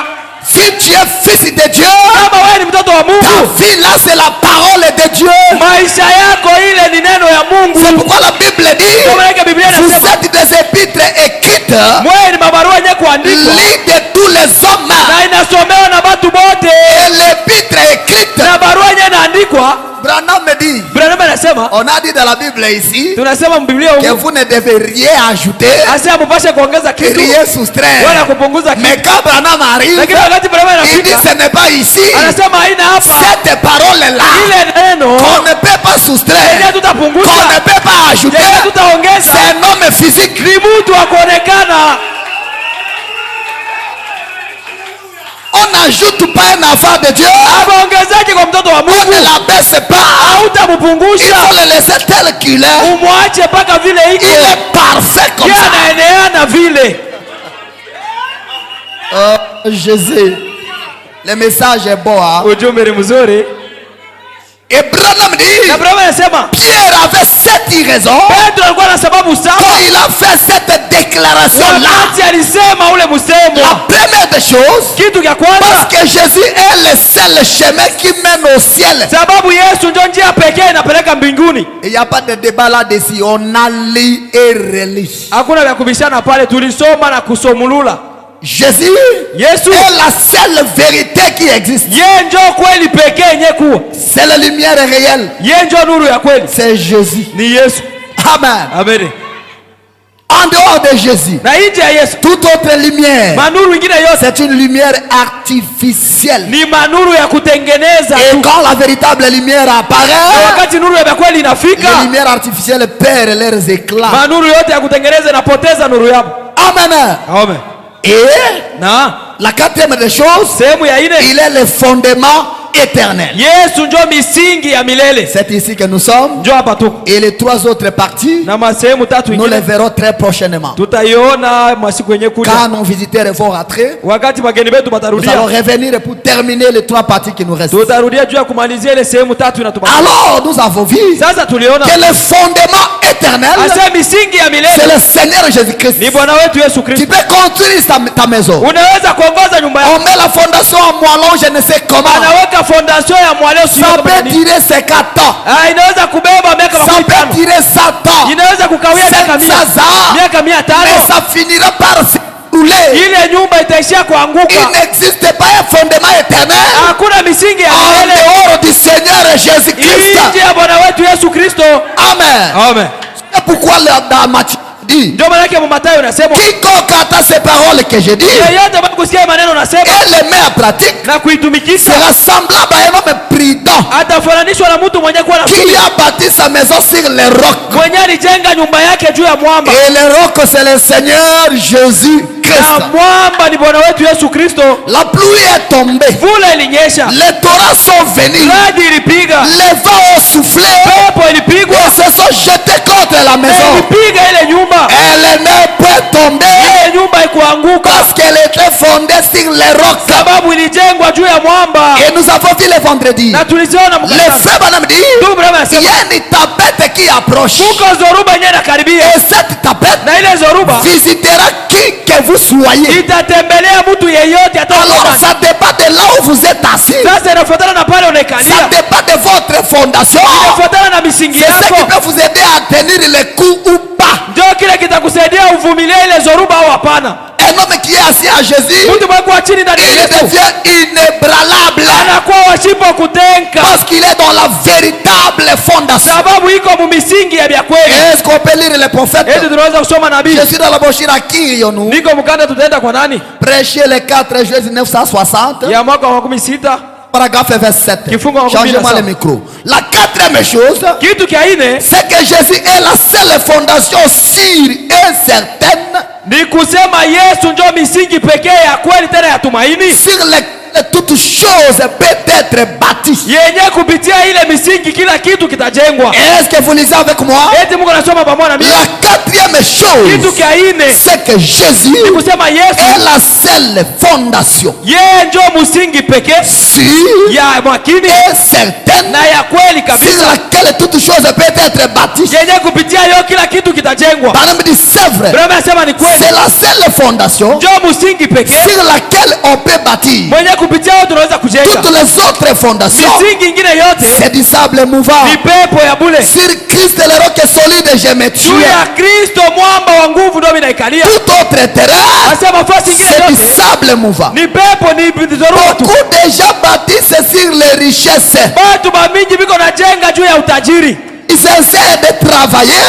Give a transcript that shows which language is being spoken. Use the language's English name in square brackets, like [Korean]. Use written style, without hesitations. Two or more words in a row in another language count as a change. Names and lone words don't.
[French] Si tu es fils de Dieu, [Swahili] Kama wewe ni mtoto wa ta Mungu, [French] vie là c'est la parole de Dieu. [Swahili] maisha yako ile ni neno ya Mungu. [French] C'est pourquoi la Bible dit, [Swahili] Kama ile Biblia [French] vous [Swahili] inasema [French] êtes des épîtres écrites, [Swahili] mwe ni mabarua yenyewe kuandikwa [French] lits de tous les hommes. [Swahili] na inasomewa na watu wote. [French] Et l'épître écrite, [Swahili] Na barua yenyewe inaandikwa. [French] Branham me dit, [Swahili] Branham anasema, [French] on a dit dans la Bible ici, [Swahili] tunasema Biblia [French] que [Swahili] huko [French] vous ne devez rien ajouter, [Swahili] asa mpashe kuongeza kitu [French] rien soustraire. [Swahili] wala kupunguza [French] Mais [Swahili] kitu. [French] quand Branham arrive, [Swahili] Lakini wakati Branham [French] il dit [Swahili] anafika [French] ce n'est pas ici. [Swahili] anasema haina hapa [French] Cette parole-là, [Swahili] ile neno [French] qu'on ne peut pas soustraire, [Swahili] yenyewe [French] qu'on [Swahili] tutapunguza, [French] ne peut pas ajouter, [Swahili] yenyewe [French] c'est [Swahili] tutaongeza. [French] un homme physique. [Swahili] Ni mtu wa kuonekana. [French] On n'ajoute pas un enfant de Dieu, [Swahili] Ameongezaje kwa mtoto wa [French] on [Swahili] Mungu? [French] ne l'abaisse pas. Il [Swahili] Hautampunguza, [French] faut le laisser tel qu'il est. [Swahili] umwache mpaka vile [French] Il [Swahili] iko. [French] est parfait comme [Swahili] Yeye [French] ça. [Swahili] anaeneana vile. [French] Jésus, le message est beau. Hein? [Swahili] Ujumbe ni mzuri. [French] Et Branham dit, [Swahili] Na Branham anasema [French] Pierre avait cette raison [Swahili] Petro alikuwa na sababu [French] quand [Swahili] saba [French] il a fait cette déclaration-là. [Swahili] wakati alisema ule [French] La [Swahili] msemo. [French] première des choses, [Swahili] Kitu cha [French] parce [Swahili] kwanza, [French] que Jésus est le seul chemin qui mène au ciel. [Swahili] sababu Yesu ndio njia pekee inapeleka mbinguni. [French] Il n'y a pas de débat là-dessus. On a lu et relu. [Swahili] Hakuna vya kubishana pale, tulisoma na kusomulula. [French] Jésus [Swahili] Yesu [French] est la seule vérité qui existe. [Swahili] yeye ndio kweli pekee yenye kuwa. [French] C'est la lumière réelle. [Swahili] Yeye ndio nuru ya kweli. [French] C'est Jésus. [Swahili] Ni Yesu. [French] Amen. [Swahili] Amen. [French] En dehors de Jésus, [Swahili] Na nje ya Yesu, [French] toute autre lumière, [Swahili] manuru ingine yote [French] c'est une lumière artificielle. [Swahili] ni manuru ya kutengeneza [French] Et [Swahili] tu. [French] quand la véritable lumière [Swahili] Na [French] apparaît, [Swahili] wakati nuru ya kweli [French] les [Swahili] inafika, [French] lumières artificielles perdent leurs éclats. [Swahili] manuru yote ya kutengeneza inapoteza nuru yao. [French] Amen. [Swahili] Amen. [French] Et [Swahili] Na [French] la quatrième des choses, [Swahili] sehemu ya ine, [French] il est le fondement éternel. [Swahili] Yesu ndio misingi ya milele. [French] C'est ici que nous sommes. [Swahili] Ndio hapa tuko. [French] Et les trois autres parties, [Swahili] Na masehemu tatu [French] nous les [Swahili] ingine [French] verrons très prochainement. [Swahili] tutaiona masiku yenye kuja. [French] Quand nos visiteurs vont rentrer, [Swahili] Wakati wageni wetu [French] nous allons [Swahili] batarudia, [French] revenir pour terminer les trois parties qui nous restent. [Swahili] tutarudia juu ya kumalizia ile sehemu tatu inatubaki. [French] Alors, nous avons vu [Swahili] Sasa tuliona [French] que le fondement éternel, [Swahili] Asa misingi ya [French] c'est [Swahili] milele [French] le Seigneur Jésus-Christ. [Swahili] ni Bwana wetu Yesu [French] Tu [Swahili] Kristo. [French] peux construire ta maison. [Swahili] Unaweza kuongoza nyumba [French] On [Swahili] yako. [French] met la fondation en moellon, je ne sais comment. [Swahili] Anaweka fondation ya mwaleo [French] Ça [Swahili] sio [French] peut durer 50 ans. [Swahili] inaweza kubeba miaka [French] Ça peut [Swahili] 50. [French] durer 100 ans. [Swahili] Inaweza kukawia miaka [French] 700 ans. [Swahili] miaka [French] Mais [Swahili] 500. [French] ça finira par s'écrouler. [Swahili] Ile nyumba itaishia [French] Il [Swahili] kuanguka. [French] n'existe pas un fondement éternel [Swahili] Hakuna misingi ya [French] en [Swahili] milele [French] dehors du Seigneur Jésus-Christ. [Swahili] nje ya Bwana wetu Yesu Kristo. [French] Amen. [Swahili] Amen. [French] C'est pourquoi dans Matthieu dit, [Swahili] Ndio maana yake Mathayo unasema [French] quiconque entend ces paroles que je dis [Swahili] yeyote ambaye kusikia maneno unasema [French] et les met en pratique [Swahili] na kuitumikisha [French] sera semblable à un homme prudent [Swahili] atafananishwa na mtu mwenye kuwa na [French] qui a bâti sa maison sur les rocs. [Swahili] mwenye alijenga nyumba yake juu ya mwamba, [French] Et les rocs, c'est le Seigneur [Swahili] na [French] Jésus-Christ. [Swahili] mwamba ni Bwana wetu Yesu Kristo. [French] La pluie est tombée. [Swahili] Vula ilinyesha, [French] Les torrents sont venus. [Swahili] radi ilipiga, [French] Les vents ont soufflé. [Swahili] pepo ilipigwa, [French] Ils se sont jetés contre la maison. [Swahili] ilipiga ile nyumba, [French] Elle n'est pas tombée [Swahili] ile nyumba ikuanguka [French] parce qu'elle était fondée sur les rocs. [Swahili] sababu ilijengwa juu ya mwamba. [French] Et nous avons vu le vendredi. [Swahili] Na tuliziona [French] Les [Swahili] mkutano, [French] frères Branham dit, [Swahili] ndugu Branham [French] il [Swahili] anasema [French] y a une tempête qui approche. [Swahili] kuko zoruba yenyewe inakaribia, [French] Et cette tempête [Swahili] na ile zoruba [French] visitera qui que vous soyez. [Swahili] itatembelea mtu yeyote [French] Alors [Swahili] ataona. [French] ça dépend de là où vous êtes assis. [Swahili] Sasa inafuatana na pale [French] Ça [Swahili] unaikalia, [French] dépend de votre fondation. [Swahili] inafuatana na misingi [French] C'est ce qui [Swahili] yako, [French] peut vous aider à tenir le coup ou pas. [Swahili] ndio kile kitakusaidia uvumilie ile zoruba au hapana. [French] Un homme qui est assis à Jésus, [Swahili] Mtu mwekuwa chini ndani ya [French] il [Swahili] Yesu [French] devient inébranlable [Swahili] anakuwa washipo kutenka, [French] parce qu'il est dans la véritable fondation. [Swahili] sababu iko mumisingi ya vya kweli. [French] Est-ce qu'on peut lire les prophètes? [Swahili] Eti tunaweza kusoma nabii. [French] Je suis dans la brochure à qui nous [Swahili] Niko mkanda, tutaenda kwa nani? [French] prêcher le 4 juillet 1960, [Swahili] Ya mwaka wa 16. [French] paragraphe 27. [Swahili] Kifungo wa [French] Changez-moi [Swahili] 17. [French] le micro. La quatrième chose, [Swahili] Kitu kia ine [French] c'est que Jésus est la seule fondation sûre et certaine [Swahili] ni kusema Yesu ndio misingi pekee ya kweli tena ya tumaini [French] sur laquelle toute chose peut être bâtie. [Swahili] yenye kupitia ile misingi kila kitu kitajengwa. [French] Est-ce que vous lisez avec moi? [Swahili] Eti Mungu anasoma pamoja na mimi. [French] La quatrième [Swahili] Kitu [French] chose, [Swahili] kia ine [French] c'est que Jésus [Swahili] ni kusema Yesu [French] est la seule fondation [Swahili] yeye ndio msingi pekee [French] sûre [Swahili] ya makini [French] et certaine [Swahili] na ya kweli [French] sur [Swahili] kabisa [French] laquelle toute chose peut être bâtie. [Swahili] yenye kupitia hiyo kila kitu kitajengwa. [French] Branham dit c'est vrai. [Swahili] Brother anasema ni [French] C'est [Swahili] kweli, [French] la seule fondation [Swahili] ndio msingi pekee [French] sur laquelle on peut bâtir. [Swahili] mwenye kupitia hiyo tunaweza kujenga. [French] Toutes les autres fondations, [Swahili] Misingi ingine yote [French] c'est du sable mouvant. [Swahili] ni pepo ya bure. [French] Sur Christ, le roc est solide, je me [Swahili] Juu [French] tue. [Swahili] ya Kristo mwamba wa nguvu ndio minaikalia. [French] Tout autre terrain, [Swahili] Asema fasi ingine [French] c'est du [Swahili] yote [French] sable mouvant. [Swahili] ni pepo, ni zoruba tu. [French] Beaucoup de gens bâtissent sur les richesses. [Swahili] Watu bamingi biko najenga juu ya utajiri, [French] Ils essaient de travailler